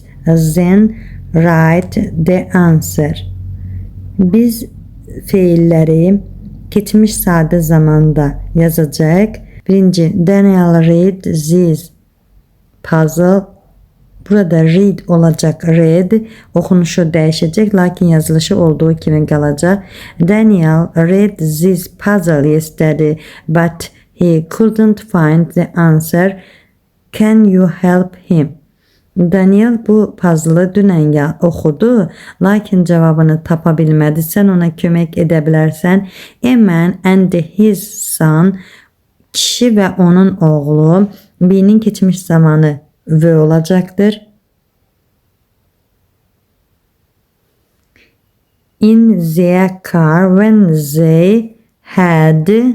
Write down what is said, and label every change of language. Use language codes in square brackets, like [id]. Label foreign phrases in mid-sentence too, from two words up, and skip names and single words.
[en] Then write the answer. [az] Biz fiilləri keçmiş sadə zamanda yazacağıq. Birinci, [en] Daniel read this puzzle. [az] Burada read olacak, read. Okunuşu dəyişəcək, lakin yazılışı olduğu kimi qalacaq. [en] Daniel read this puzzle yesterday, but he couldn't find the answer. Can you help him? [az] Daniel bu puzzle dünən oxudu, lakin cavabını tapa bilmədi. Sən ona kömək edə bilərsən. [en] A man and his son, [az] kişi və onun oğlu. B'nin keçmiş zamanı V olacaktır. [en] In their car when they had